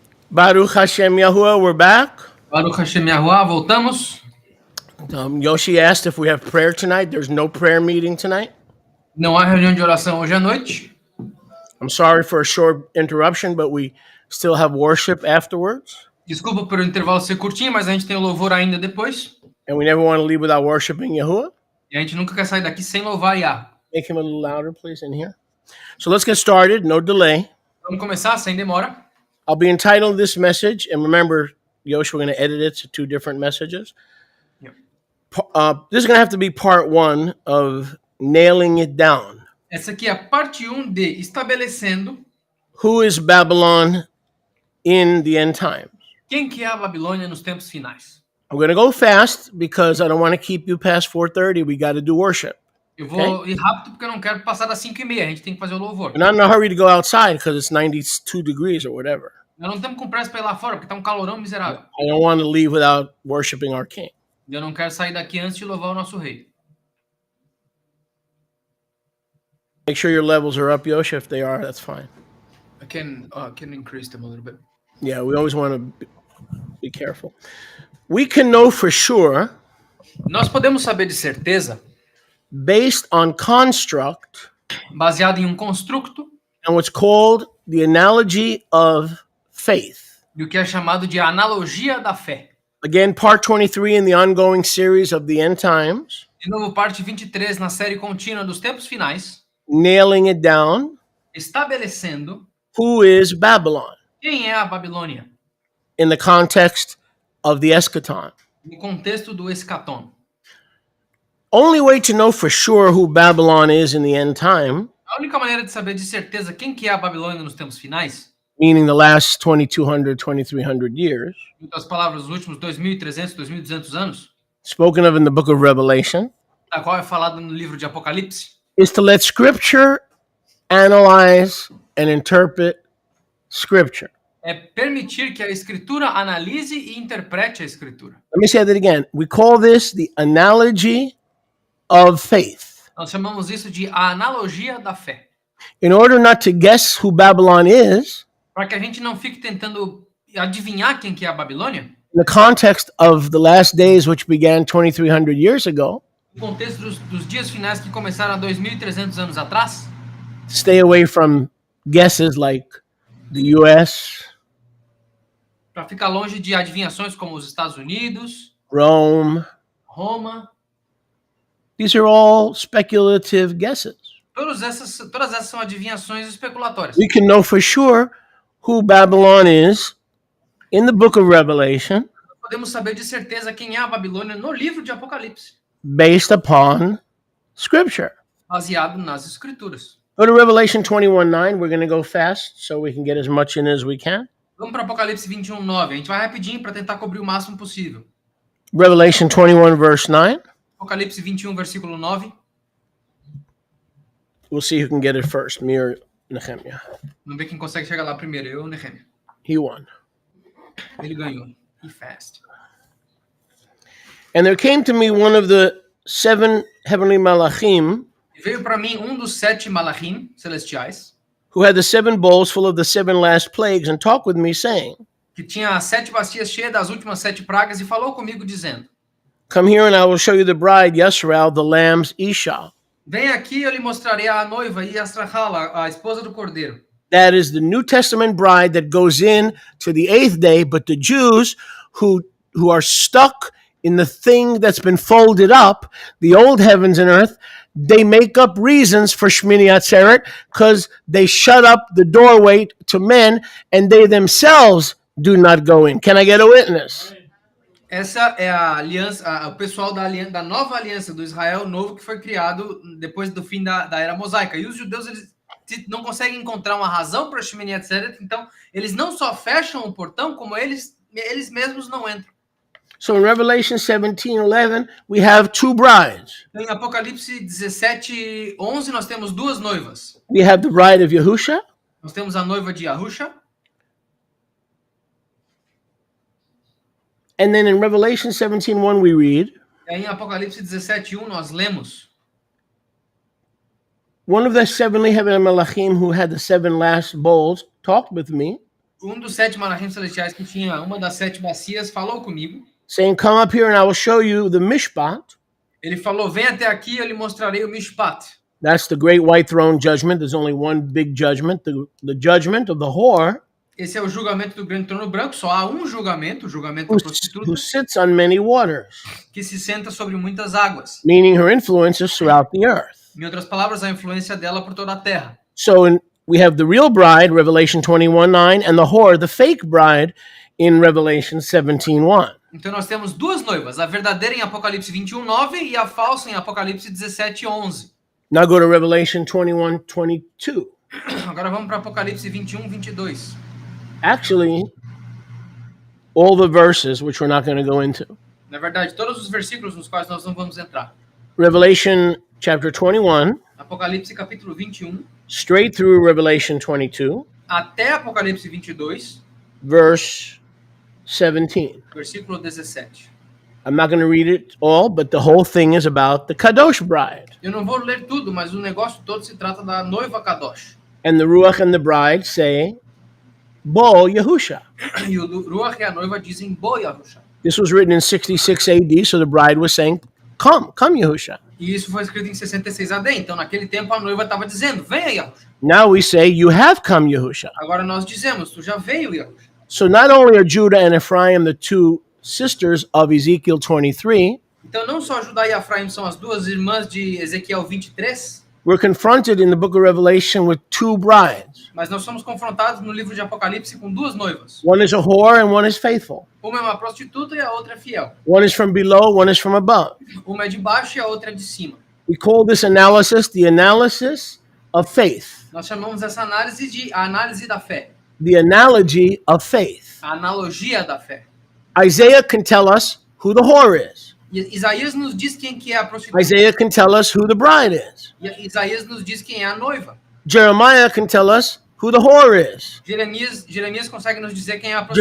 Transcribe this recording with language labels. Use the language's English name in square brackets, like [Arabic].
[English] Baruch Hashem Yahuwah, we're back. [Portuguese] Baruch Hashem Yahuwah, voltamos. [English] Yoshi asked if we have prayer tonight. There's no prayer meeting tonight. [Portuguese] Não há reunião de oração hoje à noite. [English] I'm sorry for a short interruption, but we still have worship afterwards. [Portuguese] Desculpa por o intervalo ser curtinho, mas a gente tem o louvor ainda depois. [English] And we never want to leave without worshiping Yahuwah. [Portuguese] E a gente nunca quer sair daqui sem louvar Yah. [English] Make him a little louder, please, in here. So let's get started, no delay. [Portuguese] Vamos começar sem demora. [English] I'll be entitling this message, and remember, Yosh, we're going to edit it to 2 different messages. Yep. This is going to have to be part 1 of nailing it down. [Portuguese] Essa aqui é a parte 1 de estabelecendo. [English] Who is Babylon in the end times? [Portuguese] Quem que é a Babilônia nos tempos finais? [English] I'm going to go fast because I don't want to keep you past 4:30. We got to do worship. [Portuguese] Eu vou ir rápido porque eu não quero passar das 5:30. A gente tem que fazer o louvor. [English] We're not in a hurry to go outside because it's 92 degrees or whatever. [Portuguese] Nós não estamos com pressa para ir lá fora porque tá um calorão miserável. [English] I don't want to leave without worshiping our King. [Portuguese] Eu não quero sair daqui antes de louvar o nosso rei. [English] Make sure your levels are up, Yosh. If they are, that's fine. I can increase them a little bit. Yeah, we always want to be careful. We can know for sure, [Portuguese] Nós podemos saber de certeza, [English] based on construct, [Portuguese] baseado em construto, [English] and what's called the analogy of faith. [Portuguese] do que é chamado de analogia da fé. [English] Again, part 23 in the ongoing series of the end times. [Portuguese] De novo, parte 23 na série contínua dos tempos finais. [English] Nailing it down. [Portuguese] Estabelecendo. [English] Who is Babylon? [Portuguese] Quem é a Babilônia? [English] In the context of the eschaton. [Portuguese] No contexto do escatom. [English] Only way to know for sure who Babylon is in the end time. [Portuguese] A única maneira de saber de certeza quem que é a Babilônia nos tempos finais, [English] meaning the last 2,200, 2,300 years. [Portuguese] Em outras palavras, os últimos 2.300, 2.200 anos, [English] spoken of in the book of Revelation, [Portuguese] da qual é falado no livro de Apocalipse, [English] is to let Scripture analyze and interpret Scripture. [Portuguese] É permitir que a Escritura analise e interprete a Escritura. [English] Let me say that again. We call this the analogy of faith. [Portuguese] Nós chamamos isso de a analogia da fé. [English] In order not to guess who Babylon is, [Portuguese] para que a gente não fique tentando adivinhar quem que é a Babilônia, [English] in the context of the last days which began 2,300 years ago, [Portuguese] no contexto dos dias finais que começaram há 2.300 anos atrás, [English] stay away from guesses like the US, [Portuguese] para ficar longe de adivinhações como os Estados Unidos, [English] Rome, [Portuguese] Roma. [English] These are all speculative guesses. [Portuguese] Todas essas são adivinhações especulatórias. [English] We can know for sure who Babylon is in the book of Revelation. [Portuguese] Podemos saber de certeza quem é a Babilônia no livro de Apocalipse. [English] Based upon Scripture. [Portuguese] Baseado nas Escrituras. [English] Go to Revelation 21:9. We're going to go fast so we can get as much in as we can. [Portuguese] Vamos para Apocalipse 21:9. A gente vai rapidinho para tentar cobrir o máximo possível. [English] Revelation 21 verse 9. [Portuguese] Apocalipse 21 versículo 9. [English] We'll see who can get it first, me or Nehemiah. [Portuguese] Vamos ver quem consegue chegar lá primeiro, eu ou Nehemiah. [English] He won. [Portuguese] Ele ganhou. [English] He fast. And there came to me one of the 7 heavenly malachim. [Portuguese] Veio para mim dos 7 malachim celestiais. [English] Who had the 7 bowls full of the 7 last plagues, and talked with me, saying, [Portuguese] que tinha as 7 bacias cheias das últimas 7 pragas e falou comigo dizendo: [English] Come here and I will show you the bride, Yisrael, the lamb's Isha. [Portuguese] Vem aqui e eu lhe mostrarei a noiva Yisrael, a esposa do cordeiro. [English] That is the New Testament bride that goes in to the 8th day, but the Jews who are stuck in the thing that's been folded up, the old heavens and earth, they make up reasons for Shmini Atzeret because they shut up the doorway to men and they themselves do not go in. Can I get a witness? [Portuguese] Essa é a aliança, o pessoal da nova aliança do Israel novo que foi criado depois do fim da era mosaica. E os judeus eles não conseguem encontrar uma razão para Shmini Atzeret, então eles não só fecham o portão, como eles mesmos não entram. [English] So in Revelation 17:11, we have two brides. [Portuguese] Em Apocalipse 17:11, nós temos duas noivas. [English] We have the bride of Yahusha, [Portuguese] Nós temos a noiva de Yahusha. [English] and then in Revelation 17:1 we read, [Portuguese] E aí em Apocalipse 17:1 nós lemos: [English] one of the seven heavenly malachim who had the seven last bowls talked with me, [Portuguese] dos 7 malachim celestiais que tinha uma das 7 bacias falou comigo. [English] saying, come up here and I will show you the mishpat. [Portuguese] Ele falou: vem até aqui, eu lhe mostrarei o mishpat. [English] That's the great white throne judgment. There's only one big judgment, the judgment of the whore, [Portuguese] Esse é o julgamento do grande trono branco. Só há um julgamento, o julgamento da prostituta, [English] who sits on many waters, [Portuguese] que se senta sobre muitas águas. [English] meaning her influence is throughout the earth. [Portuguese] Em outras palavras, a influência dela por toda a terra. [English] So we have the real bride, Revelation 21:9, and the whore, the fake bride, in Revelation 17:1. [Portuguese] Então nós temos duas noivas, a verdadeira em Apocalipse 21:9 e a falsa em Apocalipse 17:11. [English] Now go to Revelation 21:22. [Portuguese] Agora vamos para Apocalipse 21:22. [English] Actually, all the verses, which we're not going to go into. [Portuguese] Na verdade, todos os versículos nos quais nós não vamos entrar. [English] Revelation chapter 21, [Portuguese] Apocalipse capítulo 21, [English] straight through Revelation 22, [Portuguese] até Apocalipse 22, [English] verse 17. [Portuguese] versículo 17. [English] I'm not going to read it all, but the whole thing is about the Kadosh bride. [Portuguese] Eu não vou ler tudo, mas o negócio todo se trata da noiva Kadosh. [English] And the Ruach and the bride say, Bo Yahusha. [Portuguese] E o Ruach e a noiva dizem Bo Yahusha. [English] This was written in 66 AD, so the bride was saying, come Yahusha. [Portuguese] E isso foi escrito em 66 AD, então naquele tempo a noiva estava dizendo, venha Yahusha. [English] Now we say, you have come Yahusha. [Portuguese] Agora nós dizemos, tu já veio Yahusha. [English] So not only are Judah and Ephraim the two sisters of Ezekiel 23, [Portuguese] Então não só Judá e Efraim são as duas irmãs de Ezequiel 23, [English] we're confronted in the book of Revelation with two brides. [Portuguese] mas nós somos confrontados no livro de Apocalipse com duas noivas. [English] One is a whore and one is faithful. [Portuguese] Uma é uma prostituta e a outra é fiel. [English] One is from below, one is from above. [Portuguese] Uma é de baixo e a outra é de cima. [English] We call this analysis the analysis of faith, [Portuguese] Nós chamamos essa análise de a análise da fé, [English] the analogy of faith. [Portuguese] a analogia da fé. [English] Isaiah can tell us who the whore is. [Portuguese] E Isaías nos diz quem que é a prostituta. [English] Isaiah can tell us who the bride is. [Portuguese] E Isaías nos diz quem é a noiva. [English] Jeremiah can tell us who the whore is. [Portuguese] Jeremias consegue nos dizer quem é a prostituta.